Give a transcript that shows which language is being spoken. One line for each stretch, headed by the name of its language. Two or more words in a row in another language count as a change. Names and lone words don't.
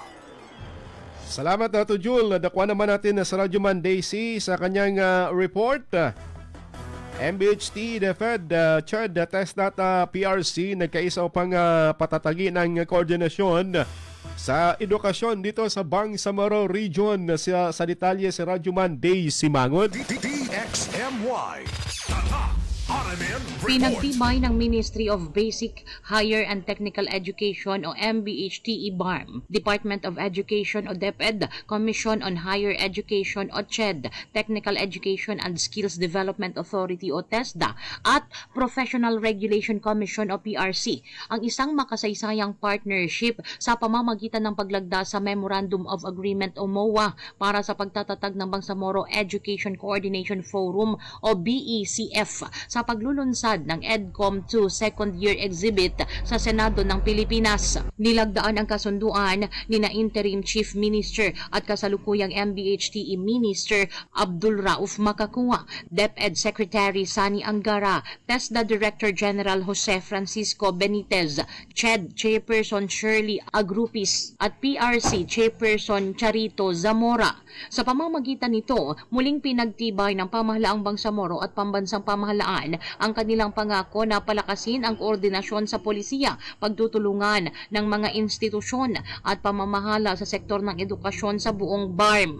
Filipino: Salamat na to Jul. Nakuha naman natin sa Radyoman Daisy sa kanyang report. MBHT, DepEd, CHED, TESDAT, PRC nagkaisa upang patatagi ng koordinasyon sa edukasyon dito sa Bangsamoro Region. Sa detalye si Radyoman Daisy Mangod. DXMY Tatak RMN Report. Pinagtibay ng Ministry of Basic, Higher and Technical Education o MBHT BARM, Department of Education o DepEd, Commission on Higher Education o CHED, Technical Education and Skills Development Authority o TESDA at Professional Regulation Commission o PRC ang isang makasaysayang partnership sa pamamagitan ng paglagda sa Memorandum of Agreement o MOA para sa pagtatatag ng Bangsamoro Education Coordination Forum o BECF sa paglulunsad ng EDCOM 2 Second Year Exhibit sa Senado ng Pilipinas. Nilagdaan ang kasunduan ni na Interim Chief Minister at kasalukuyang MBHTE Minister Abdul Rauf Makakua, DepEd Secretary Sani Angara, TESDA Director General Jose Francisco Benitez, CHED Chairperson Shirley Agrupis at PRC Chairperson Charito Zamora. Sa pamamagitan nito, muling pinagtibay ng pamahalaang Bangsamoro at pambansang pamahalaan ang kanilang pangako na palakasin ang koordinasyon sa polisiya, pagtutulungan ng mga institusyon at pamamahala sa sektor ng edukasyon sa buong BARM.